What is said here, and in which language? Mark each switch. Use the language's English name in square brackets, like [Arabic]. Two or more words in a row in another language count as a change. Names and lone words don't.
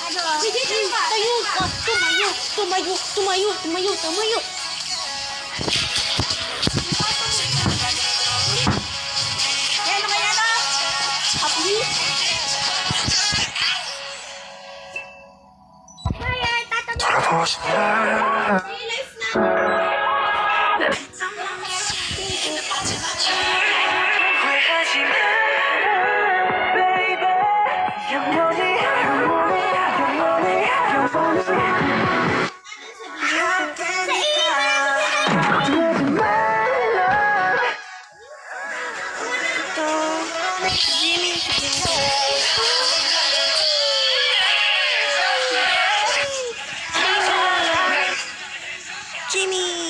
[Filipino] Ano? Tayo ka! Tumayo! Tumayo! Tumayo! Tumayo! Tumayo! Yan, kaya na. Happy? Kaya, tatanong. [Korean] 돌아보고 싶다. [Filipino] Life na. [Korean] 후회하지 마, baby. 영원히, 영원히, 영원히, 영원히. [Filipino] Ito, Jimmy. Jimmy.